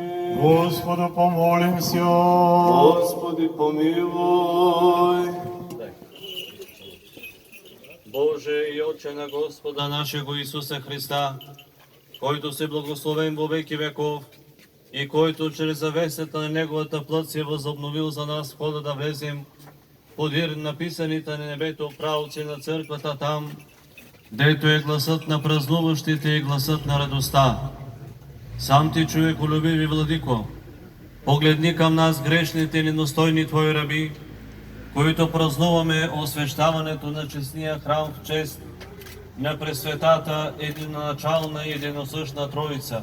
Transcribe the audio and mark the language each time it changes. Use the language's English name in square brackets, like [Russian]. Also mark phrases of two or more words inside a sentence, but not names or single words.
[Church Slavic] Господу помолимся. Господи, помилуй. [Bulgarian] Боже и Отче на Господа нашего Исуса Христа, който си благословен [Church Slavic] во веки веков [Bulgarian] и който чрез завесата на Неговата плът се възобновил за нас входа да влезем подир написаните на небето правоци на църквата там, дето е гласът на празнуващите и гласът на радостта. Сам ти, човеколюбиви владико, погледни към нас грешните и недостойни Твои раби, които празнуваме освещаването на честния храм в чест на Пресветата единоначална и единосъщна Троица.